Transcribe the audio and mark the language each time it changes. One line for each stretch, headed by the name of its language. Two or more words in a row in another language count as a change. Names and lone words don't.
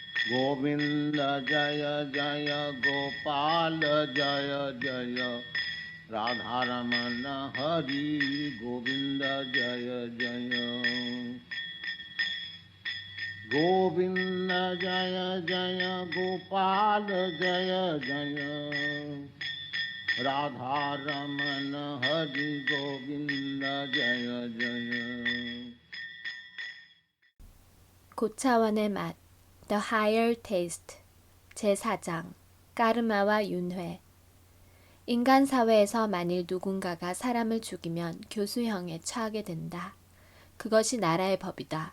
Hindi: गोविंद जय जय गोपाल जय जय राधारमण हरि गोविंद जय जय गोविंद जय जय गोपाल जय जय राधारमण हरि गोविंद जय जय
Korean: 고차원의 맛
English: The Higher Taste
Korean: 제4장 까르마와 윤회 인간 사회에서 만일 누군가가 사람을 죽이면 교수형에 처하게 된다. 그것이 나라의 법이다.